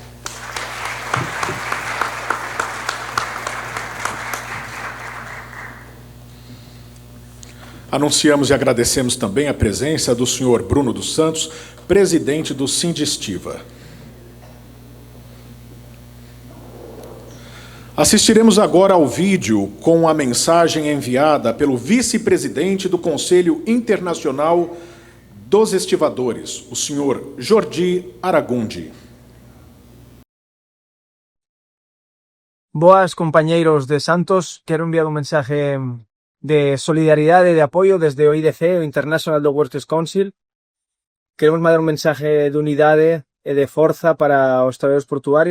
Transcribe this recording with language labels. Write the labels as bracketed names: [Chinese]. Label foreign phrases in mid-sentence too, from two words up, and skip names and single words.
[Portuguese] Anunciamos e agradecemos também a presença do senhor Bruno dos Santos, presidente do Sindestiva. Assistiremos agora ao vídeo com a mensagem enviada pelo vice-presidente do Conselho Internacional dos Estivadores, o senhor Jordi Aragundi. [Galician] Boas, compañeiros de Santos. Quero enviar un mensaje de solidaridade e de apoio desde o IDC, o International Dog Workers Council. Queremos mandar un mensaje de unidade e de forza para os traballadores portuarios.